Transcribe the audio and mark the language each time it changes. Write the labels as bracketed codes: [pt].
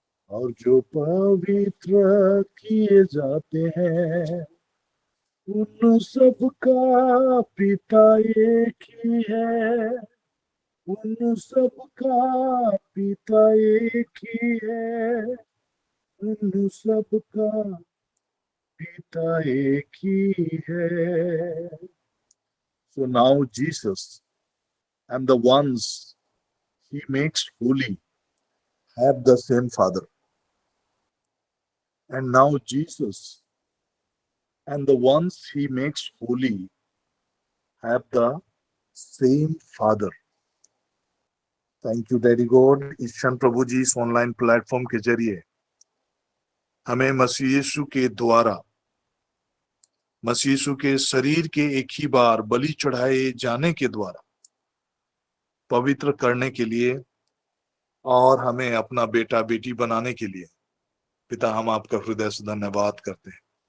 [hi] और जो पवित्र किए जाते हैं उन सब का पिता एक ही है, उन सब का पिता एक ही है, उन सब का पिता एक ही है। [en] So now Jesus and the ones he makes holy have the same Father. And now Jesus and the ones he makes holy have the same Father. Thank you daddy God. [hi] इस क्षण प्रभु जी इस ऑनलाइन प्लेटफॉर्म के जरिए हमें मसीह यीशु के द्वारा मसीह यीशु के शरीर के एक ही बार बलि चढ़ाए जाने के द्वारा पवित्र करने के लिए और हमें अपना बेटा बेटी बनाने के लिए पिता हम आपका हृदय से धन्यवाद करते हैं।